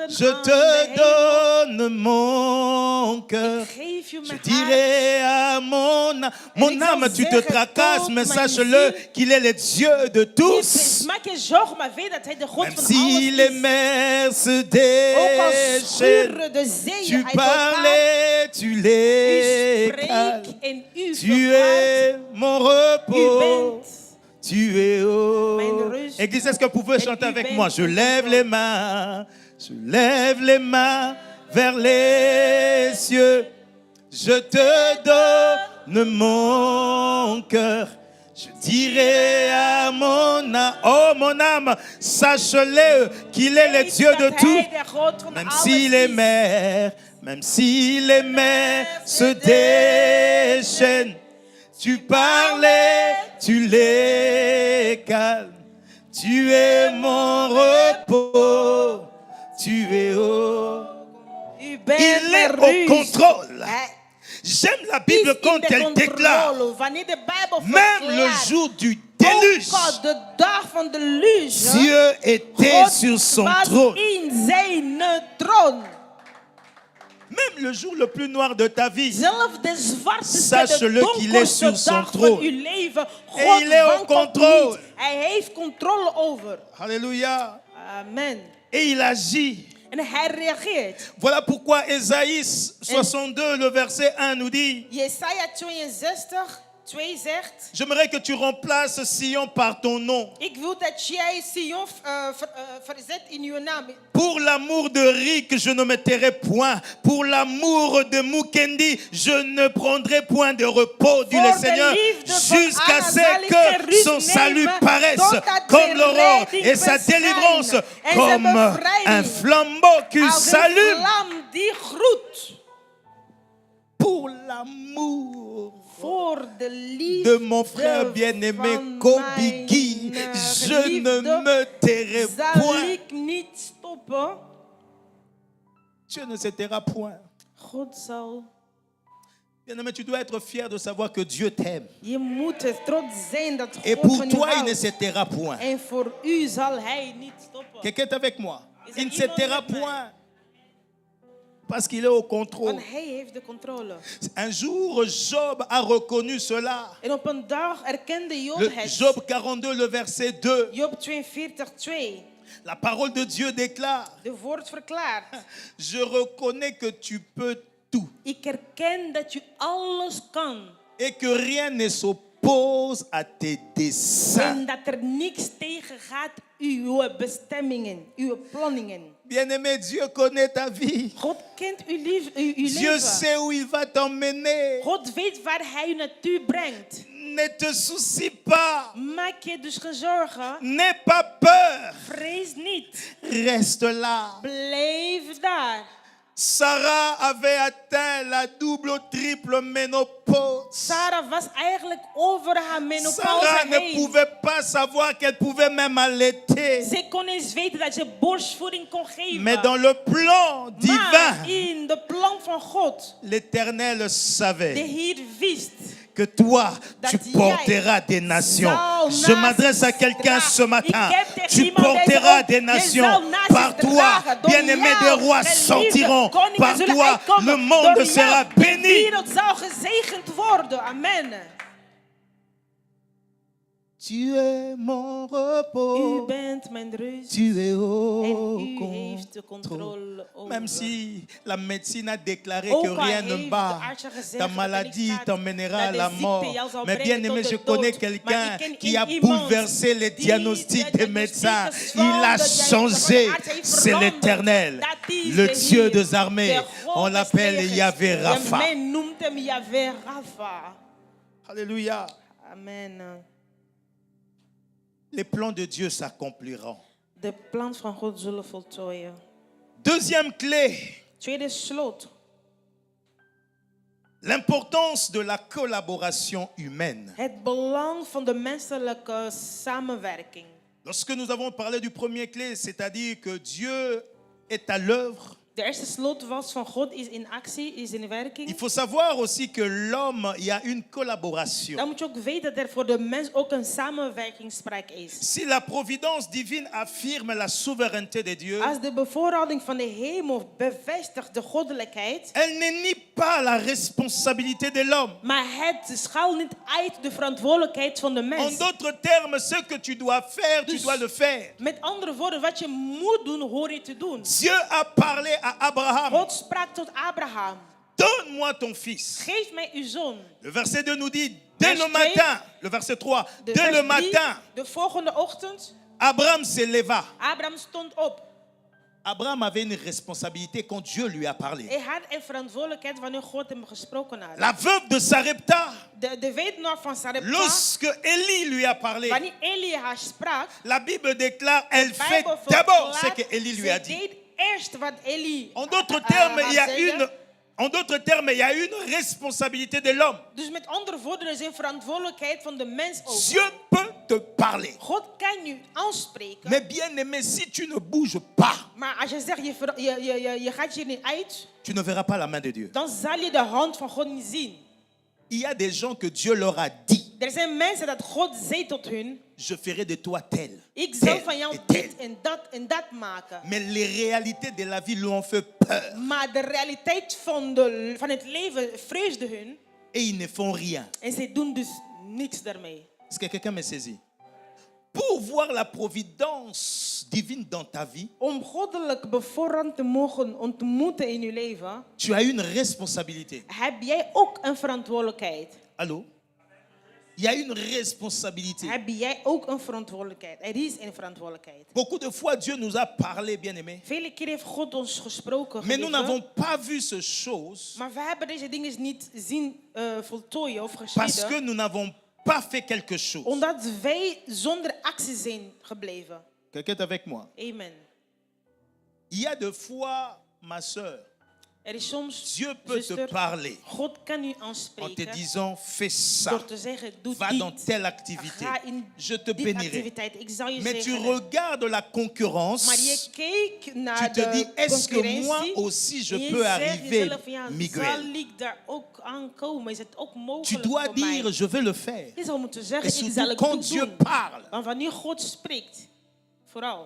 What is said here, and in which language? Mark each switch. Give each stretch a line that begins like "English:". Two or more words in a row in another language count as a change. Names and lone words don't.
French: Je te donne mon cœur.
Dutch: Ik geef je
French: Je
Dutch: mijn hart.
French: dirai à mon âme, tu te tracasses, mais sache-le qu'il est le Dieu de tous.
Dutch: Maak je zorgen, maar weet dat hij de God
French: Même
Dutch: van
French: si
Dutch: alles
French: les
Dutch: is.
French: mers se
Dutch: Ook al
French: déchaînent,
Dutch: schuren de zeeën
French: tu
Dutch: uit elkaar.
French: parlais, tu
Dutch: U
French: les
Dutch: spreekt
French: cales.
Dutch: en u
French: Tu
Dutch: verklaart.
French: es mon
Dutch: U
French: repos.
Dutch: bent
French: Tu es
Dutch: mijn
French: haut.
Dutch: rust.
French: Église, est-ce que vous pouvez
Dutch: En
French: chanter
Dutch: u
French: avec
Dutch: bent
French: moi? Je
Dutch: mijn
French: lève
Dutch: contrôle.
French: les mains. Je lève les mains vers les cieux. Je te donne mon cœur. Je dirai à mon âme, oh mon âme, sache-le qu'il est le
Dutch: Weet
French: Dieu de
Dutch: dat
French: tout.
Dutch: hij de God van
French: Même
Dutch: alles
French: si les
Dutch: is.
French: mers, même si les mers se déchaînent, tu parlais, tu les calmes. Tu es mon repos, tu es haut.
Dutch: U bent
French: Il est
Dutch: mijn
French: au
Dutch: rust.
French: contrôle.
Dutch: Hij
French: J'aime la
Dutch: is
French: Bible
Dutch: in
French: quand
Dutch: de
French: elle déclare,
Dutch: controle. Wanneer de Bijbel
French: même le
Dutch: verklaart,
French: jour du
Dutch: ook
French: déluge,
Dutch: al de dag van de luge,
French: Dieu était
Dutch: God
French: sur son
Dutch: was
French: trône.
Dutch: in zijn troon.
French: Même le jour le plus noir de ta vie,
Dutch: Zelf de zwartste,
French: Sache-le
Dutch: de
French: qu'il est sur
Dutch: donkerste
French: son
Dutch: dag
French: trône.
Dutch: van uw leven.
French: Et
Dutch: God
French: il est au
Dutch: wankelt
French: contrôle.
Dutch: niet. Hij heeft controle over.
French: alléluia, Amen. et il agit.
Dutch: En hij reageert.
French: Voilà pourquoi Ésaïe 62, le verset 1 nous dit,
Dutch: Jesaja 62, 2 zegt:
French: j'aimerais que tu remplaces Sion par ton nom.
Dutch: ik wil dat jij Sion verzet in uw naam.
French: Pour l'amour de Rick, je ne me tairai point. Pour l'amour de Mukendi, je ne prendrai point de repos, dit le
Dutch: Voor de
French: Seigneur,
Dutch: liefde van
French: jusqu'à
Dutch: Anna
French: ce
Dutch: zal ik
French: que
Dutch: geen rust
French: son salut
Dutch: nemen,
French: paraisse
Dutch: totdat
French: comme
Dutch: zijn
French: l'aurore
Dutch: redding
French: et sa
Dutch: verschijnt
French: délivrance
Dutch: en zijn
French: comme
Dutch: bevrijding
French: un flambeau qui
Dutch: als een
French: s'allume.
Dutch: vlam die groet.
French: Pour l'amour
Dutch: Voor de liefde
French: de mon frère bien-aimé
Dutch: van
French: Kobigi,
Dutch: mijn
French: je ne
Dutch: geliefde
French: me tairai
Dutch: zal
French: point.
Dutch: ik niet stoppen.
French: Dieu ne se taira point.
Dutch: God zal.
French: Bien-aimé, tu dois être fier de savoir que Dieu t'aime.
Dutch: Je moet er trots zijn dat
French: Et
Dutch: God
French: pour
Dutch: van je
French: toi, il ne
Dutch: houdt.
French: se taira point.
Dutch: En voor u zal hij niet stoppen.
French: Quelqu'un est avec moi.
Dutch: Is er
French: Il ne se
Dutch: iemand
French: taira
Dutch: met mij?
French: point. Parce qu'il est au contrôle.
Dutch: Want hij heeft de controle.
French: Un jour, Job a reconnu cela.
Dutch: En op een dag erkende Job
French: Le
Dutch: het.
French: Job 42, le verset 2.
Dutch: Job 42, 2.
French: La parole de Dieu déclare,
Dutch: De woord verklaart.
French: je reconnais que tu peux tout
Dutch: Ik erken dat je alles kan.
French: et que rien ne s'oppose à tes desseins.
Dutch: En dat er niks tegen gaat uw bestemmingen, uw planningen.
French: Bien-aimé, Dieu connaît ta vie.
Dutch: God kent uw
French: Dieu
Dutch: leven.
French: sait où il va t'emmener.
Dutch: God weet waar hij u naartoe brengt.
French: Ne te soucie pas.
Dutch: Maak je dus geen zorgen.
French: N'aie pas peur.
Dutch: Vrees niet.
French: Reste là.
Dutch: Blijf daar.
French: Sarah avait atteint la double ou triple ménopause.
Dutch: Sarah was eigenlijk over haar menopauze
French: Sarah ne
Dutch: heen.
French: pouvait pas savoir qu'elle pouvait même allaiter.
Dutch: Ze kon eens weten dat je borstvoeding kon geven.
French: Mais dans le plan
Dutch: Maar
French: divin,
Dutch: in de plan van God,
French: l'Éternel
Dutch: de
French: savait
Dutch: Heer wist
French: que toi, tu
Dutch: dat
French: porteras des nations. Je m'adresse à quelqu'un ce matin. Tu porteras des nations. Par toi, bien-aimé des rois sortiront. Par toi, le monde sera
Dutch: De
French: béni.
Dutch: wereld zal gezegend worden.
French: Amen. Tu es mon
Dutch: U
French: repos.
Dutch: bent mijn rust.
French: Tu es
Dutch: En
French: au
Dutch: u heeft de
French: contrôle.
Dutch: controle over.
French: Même si la médecine a déclaré
Dutch: Ook
French: que
Dutch: al
French: rien ne
Dutch: heeft
French: va,
Dutch: de arts gezegd
French: ta
Dutch: dat er
French: maladie
Dutch: niks gaat,
French: t'emmènera à
Dutch: dat de
French: la
Dutch: ziekte
French: mort.
Dutch: jou zal
French: Mais bien
Dutch: brengen
French: aimé,
Dutch: tot
French: je
Dutch: de
French: connais
Dutch: dood.
French: quelqu'un
Dutch: Maar ik ken
French: qui a
Dutch: iemand
French: bouleversé les
Dutch: die
French: diagnostics
Dutch: de
French: des médecins.
Dutch: diagnostieken
French: Il a
Dutch: van de
French: changé.
Dutch: arts heeft
French: C'est
Dutch: veranderd.
French: l'Éternel,
Dutch: Dat is
French: le
Dutch: de
French: Dieu
Dutch: Heer,
French: des armées.
Dutch: de God
French: On
Dutch: des
French: l'appelle
Dutch: legers.
French: Yahvé
Dutch: En
French: Rapha.
Dutch: men noemt hem Yahvé Rapha.
French: Alléluia. Amen. Les plans de Dieu s'accompliront.
Dutch: De plan van God zullen voltooien.
French: Deuxième clé,
Dutch: Tweede slot.
French: l'importance de la collaboration humaine.
Dutch: Het belang van de menselijke samenwerking.
French: Lorsque nous avons parlé du premier clé, c'est-à-dire que Dieu est à l'œuvre,
Dutch: De eerste sleutelvast van God is in actie, is in
French: Il
Dutch: werking.
French: faut savoir aussi que l'homme, il y a une collaboration.
Dutch: Dan moet je ook weten dat er voor de mens ook een samenwerkingsspraak is.
French: Si la providence divine affirme la souveraineté de Dieu,
Dutch: Als de bevoorrading van de hemel bevestigt de goddelijkheid,
French: elle ne nie pas la responsabilité de l'homme.
Dutch: maar het schaalt niet uit de verantwoordelijkheid van de
French: En
Dutch: mens.
French: d'autres termes, ce que tu dois faire, tu
Dutch: Dus-
French: dois le faire.
Dutch: Met andere woorden, wat je moet doen, hoor je te doen.
French: Dieu a parlé à Abraham,
Dutch: God sprak tot Abraham.
French: donne-moi ton fils.
Dutch: Geef mij uw zoon.
French: Le verset 2 nous dit, dès
Dutch: Vers
French: le
Dutch: 2,
French: matin, le verset 3,
Dutch: De
French: dès
Dutch: vers
French: le
Dutch: 3,
French: matin,
Dutch: de volgende ochtend,
French: Abraham se leva.
Dutch: Abraham stond op.
French: Abraham avait une responsabilité quand Dieu lui a parlé.
Dutch: Hij had een verantwoordelijkheid wanneer God hem gesproken had.
French: La veuve de Sarepta,
Dutch: De weduwnaar van Sarepta,
French: lorsque Élie lui a parlé,
Dutch: wanneer Eli haar sprak,
French: la Bible déclare, elle
Dutch: de
French: fait
Dutch: Bijbel
French: d'abord ce
Dutch: verklaart,
French: que Élie lui a
Dutch: zij
French: dit.
Dutch: deed eerst wat Eli
French: En d'autres
Dutch: haar
French: termes, il y a
Dutch: zegde.
French: une, en d'autres termes, il y a une responsabilité de l'homme.
Dutch: Dus met andere woorden, er is een verantwoordelijkheid van de mens ook.
French: Dieu peut te parler.
Dutch: God kan je aanspreken,
French: Mais bien aimé, si tu ne bouges pas,
Dutch: maar als je zegt, je gaat hier niet uit,
French: tu ne verras pas la main de Dieu.
Dutch: dan zal je de hand van God niet zien.
French: Il y a des gens que Dieu leur a dit,
Dutch: Er zijn mensen dat God zei tot hun,
French: je ferai de toi tel,
Dutch: ik zal
French: tel
Dutch: van jou
French: et tel.
Dutch: dit en dat maken.
French: Mais les réalités de la vie lui ont fait peur.
Dutch: Maar de realiteit van het leven vreesde hun
French: Et ils ne font rien.
Dutch: en ze doen dus niks daarmee.
French: Est-ce que quelqu'un me saisit? Pour voir la providence divine dans ta vie,
Dutch: Om goddelijk bevoorrad te mogen ontmoeten in je leven,
French: tu as une responsabilité.
Dutch: heb jij ook een verantwoordelijkheid.
French: Allô? Il y a une responsabilité.
Dutch: Heb jij ook een verantwoordelijkheid. Er is een verantwoordelijkheid.
French: Beaucoup de fois, Dieu nous a parlé, bien-aimés.
Dutch: Vele keren heeft God ons gesproken.
French: Mais nous
Dutch: geliefde.
French: n'avons pas vu ces choses
Dutch: Maar we hebben deze dingen niet zien voltooien of
French: parce que
Dutch: geschieden.
French: nous n'avons pas fait quelque chose.
Dutch: Omdat wij zonder actie zijn gebleven.
French: Quelqu'un est avec moi? Amen. Il y a des fois, ma soeur,
Dutch: Er is soms,
French: Dieu peut te
Dutch: zuster,
French: parler
Dutch: God kan u
French: en te
Dutch: aanspreken
French: disant, fais ça,
Dutch: door te zeggen, doe
French: va dans
Dutch: dit.
French: telle activité,
Dutch: Ga in
French: je te
Dutch: die
French: bénirai.
Dutch: activiteit. Ik zal je
French: Mais tu
Dutch: zegenen.
French: regardes la concurrence,
Dutch: Maar je kijkt naar
French: tu te dis,
Dutch: de
French: est-ce que moi
Dutch: concurrentie.
French: aussi je
Dutch: en je
French: peux
Dutch: zegt
French: arriver,
Dutch: jezelf, ja, zal
French: Miguel?
Dutch: ik daar ook aankomen? Is het ook
French: Tu
Dutch: mogelijk
French: dois
Dutch: voor
French: dire,
Dutch: mij?
French: je vais le faire.
Dutch: Je zou moeten
French: Et
Dutch: zeggen, ik zal
French: surtout
Dutch: het
French: quand
Dutch: ook
French: Dieu
Dutch: doen.
French: parle.
Dutch: Maar wanneer God spreekt, vooral.